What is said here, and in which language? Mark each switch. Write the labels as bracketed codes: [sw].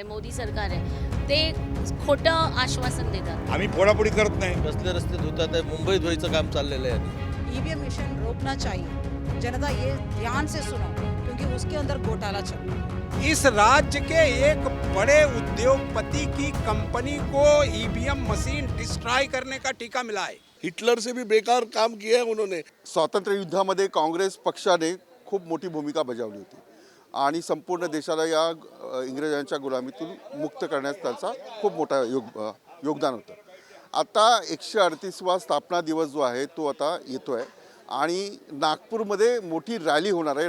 [mr] मोदी सरकार आहे ते खोटं आश्वासन देतात. आम्ही फोडाफोडी करत नाही. कसले रस्ते धुतात आहे, मुंबई धुवायचं काम चाललेलं आहे. [hi] ईवीएम मशीन रोकना चाहिए। जनता ये ध्यान से सुनो क्योंकि उसके अंदर घोटाला चल रहा है। इस राज्य के एक बड़े उद्योगपति की कंपनी को ईवीएम मशीन डिस्ट्रॉय करने का ठेका मिला है। हिटलर से भी बेकार काम किया है उन्होंने. [mr] स्वातंत्र्य युद्धामध्ये काँग्रेस पक्षाने खूप मोठी भूमिका बजावली होती आणि संपूर्ण देशाला या इंग्रजांच्या गुलामीतून मुक्त करण्यात त्याचा खूप मोठा योगदान होतं. आता 138वा स्थापना दिवस जो आहे तो आता येतो आहे आणि नागपूरमध्ये मोठी रॅली होणार आहे.